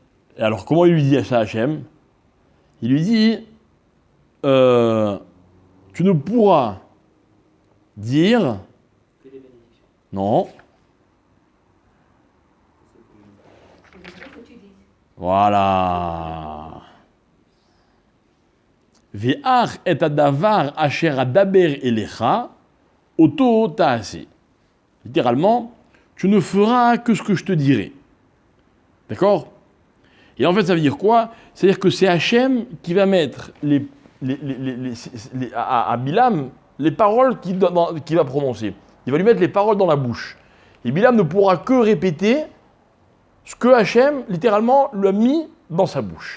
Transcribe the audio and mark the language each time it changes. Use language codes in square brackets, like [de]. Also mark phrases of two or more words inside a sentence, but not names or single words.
[fr] Et alors, comment il lui dit ça à Hachem? Il lui dit, tu ne pourras dire, Que des bénédictions. non, C'est ce que tu dis. [he] voilà. ואך את הדבר אשר אדבר אליך, אתו תעשה. [fr] Littéralement, tu ne feras que ce que je te dirai. D'accord? Et en fait, ça veut dire quoi? C'est-à-dire que c'est Hachem qui va mettre à Bilam les paroles qu'il va prononcer. Il va lui mettre les paroles dans la bouche. Et Bilam ne pourra que répéter ce que Hachem, littéralement, lui a mis dans sa bouche.